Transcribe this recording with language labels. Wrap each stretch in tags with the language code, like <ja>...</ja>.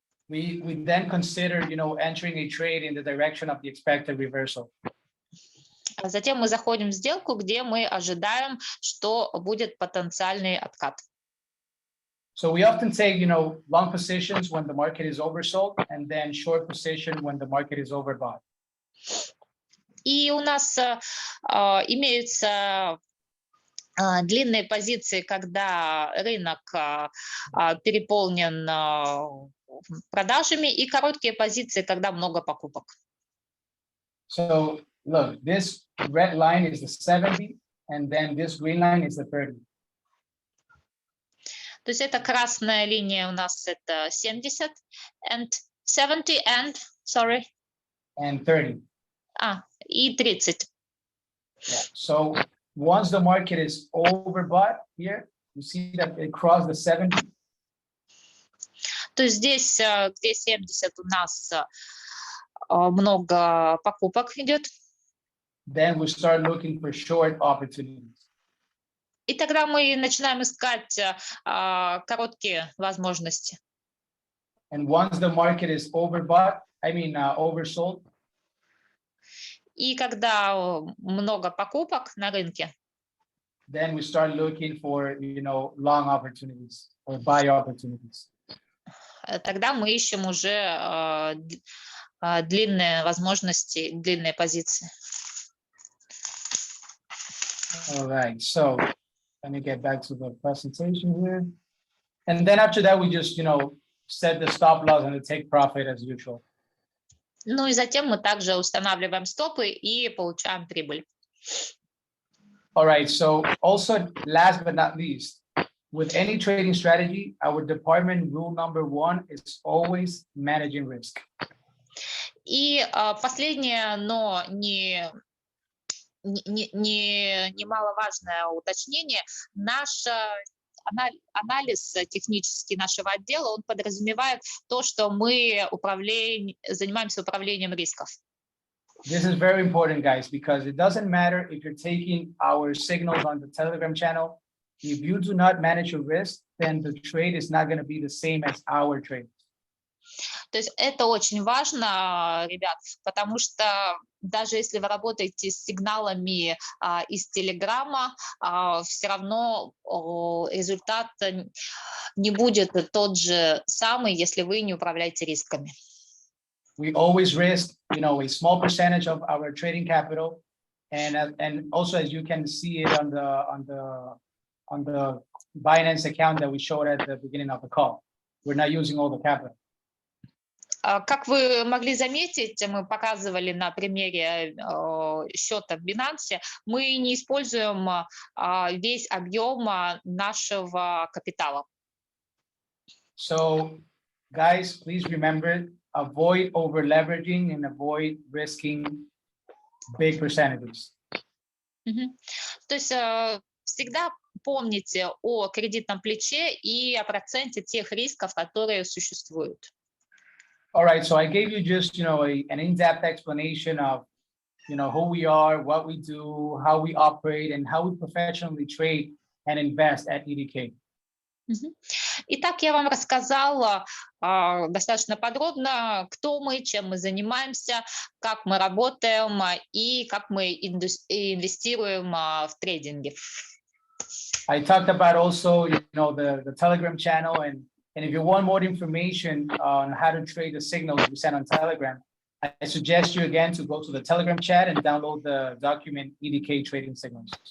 <en>we then consider entering a trade in the direction of the expected reversal.</en> <ru>Затем мы заходим в сделку, где мы ожидаем, что будет потенциальный откат.</ru> <en>So we often take, long positions when the market is oversold and then short position when the market is overbought.</en> <ru>И у нас имеются длинные позиции, когда рынок переполнен продажами, и короткие позиции, когда много покупок.</ru> <en>So look, this red line is the 70, and then this green line is the 30.</en> <ru>То есть это красная линия у нас это 70</ru> <en>and 70 and sorry. And 30.</en> <ru>И 30.</ru> <en>Yeah. So once the market is overbought here, you see that it crossed the 70.</en> <ru>То есть здесь, где 70 у нас много покупок идет.</ru> <en>Then we start looking for short opportunities.</en> <ru>И тогда мы начинаем искать короткие возможности.</ru> <en>And once the market is oversold.</en> <ru>И когда много покупок на рынке,</ru> <en>then we start looking for, long opportunities or buy opportunities.</en> <ru>Тогда мы ищем уже длинные возможности, длинные позиции.</ru> <en>All right, so let me get back to the presentation here. And then after that, we just, set the stop loss and the take profit as usual.</en> <ru>Ну и затем мы также устанавливаем стопы и получаем прибыль.</ru> <en>All right, so also last but not least, with any trading strategy, our department rule number 1 is always managing risk.</en> <ru>И последнее, но немаловажное уточнение, наш анализ технический нашего отдела, он подразумевает то, что мы занимаемся управлением рисков.</ru> <en>This is very important, guys, because it doesn't matter if you're taking our signals on the Telegram channel. If you do not manage your risk, then the trade is not going to be the same as our trade.</en> <ru>То есть это очень важно, ребят, потому что даже если вы работаете с сигналами из Телеграма, все равно результат не будет тот же самый, если вы не управляете рисками.</ru> <en>We always risk, a small percentage of our trading capital, and also as you can see it on the Binance account that we showed at the beginning of the call, we're not using all the capital.</en> <ru>Как вы могли заметить, мы показывали на примере счета в Binance, мы не используем весь объем нашего капитала.</ru> <en>So, guys, please remember, avoid over leveraging and avoid risking big percentages.</en> <ru>То есть всегда помните о кредитном плече и о проценте тех рисков, которые существуют.</ru> <en>All right, so I gave you just, an in-depth explanation of, who we are, what we do, how we operate, and how we professionally trade and invest at EDK. Мгм.</en> <ru>Итак, я вам рассказала достаточно подробно, кто мы, чем мы занимаемся, как мы работаем и как мы инвестируем в трейдинге.</ru> <en>I talked about also, the Telegram channel, and if you want more information on how to trade the signals we send on Telegram, I suggest you again to go to the Telegram chat and download the document EDK Trading Signals.</en>